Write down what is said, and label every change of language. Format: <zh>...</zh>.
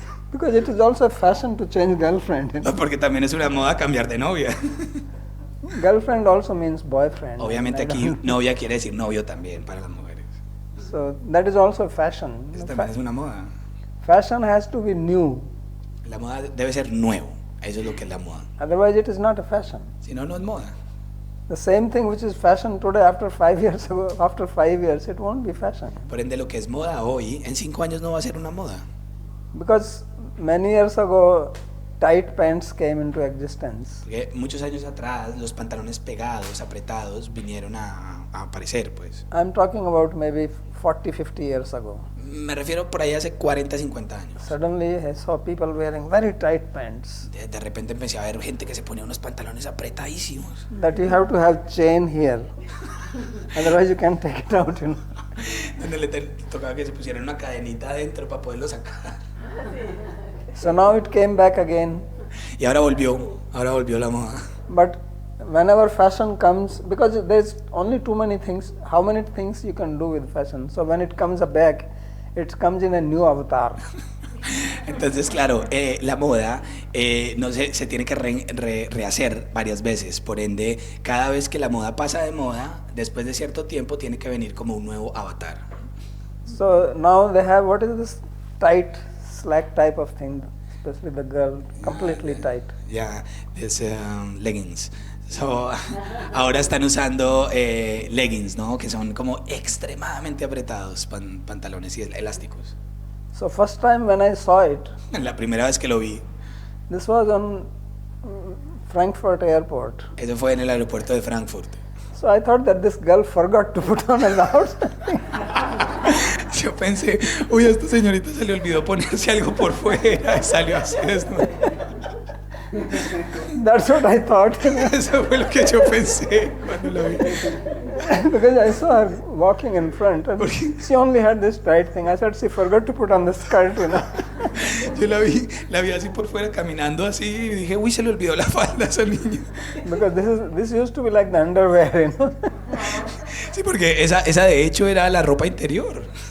<en>Because it is also a fashion to change girlfriend. You know?</en> <es>Porque también es una moda cambiar de novia.</es> <en>Girlfriend also means boyfriend.</en> <es>Obviamente</es> <en>I</en> <es>aquí</es> <en>don't-</en> <es>novia quiere decir novio también para las mujeres.</es> <en>So that is also a fashion.</en> <es>Eso también es una moda.</es> <en>Fashion has to be new.</en> <es>La moda debe ser nuevo. Eso es lo que es la moda.</es> <en>Otherwise it is not a fashion.</en> <es>Si no, no es moda.</es> <en>The same thing which is fashion today, after 5 years ago, after 5 years, it won't be fashion.</en> <es>Por ende, lo que es moda hoy, en 5 años no va a ser una moda.</es> <en>Because many years ago, tight pants came into existence.</en> <es>Porque muchos años atrás los pantalones pegados, apretados, vinieron a aparecer, pues.</es> <en>I'm talking about maybe 40, 50 years ago.</en> <es>Me refiero por ahí hace 40, 50 años.</es> <en>Suddenly I saw people wearing very tight pants</en> <es>De repente empecé a ver gente que se ponía unos pantalones apretadísimos.</es> <en>that you have to have chain here. Otherwise you can't take it out, you know.</en> <es>Donde le tocaba que se pusieran una cadenita adentro para poderlo sacar.</es> <en>So now it came back again.</en> <es>Y ahora volvió la moda.</es> <en>But whenever fashion comes, because there's only too many things, how many things you can do with fashion. So when it comes back, it comes in a new avatar.</en> <es>Entonces, claro, la moda no se tiene que rehacer varias veces. Por ende, cada vez que la moda pasa de moda, después de cierto tiempo tiene que venir como un nuevo avatar.</es> <en>So now they have, what is this tight slack type of thing, especially the girl, completely tight.</en> <es>Ya, es leggings. So, ahora están usando leggings, ¿no? Que son como extremadamente apretados, pantalones y elásticos.</es> <en>So first time when I saw it,</en> <es>La primera vez que lo vi,</es> <en>this was on Frankfurt airport.</en> <es>eso fue en el aeropuerto de Frankfurt.</es> <en>So I thought that this girl forgot to put on an outfit.</en> <es>Yo pensé, uy, a esta señorita se le olvidó ponerse algo por fuera y salió así desnuda.</es> <en>That's what I thought.</en> <es>Eso fue lo que yo pensé cuando lo vi.</es> <en>Because I saw her walking in front and she only had this tight thing. I said she forgot to put on the skirt, you know.</en> <es>Yo la vi así por fuera caminando así y dije, uy, se le olvidó la falda a esa niña.</es> <en>Because this used to be like the underwear, you know.</en> <es>Sí, porque esa de hecho era la ropa interior.</es>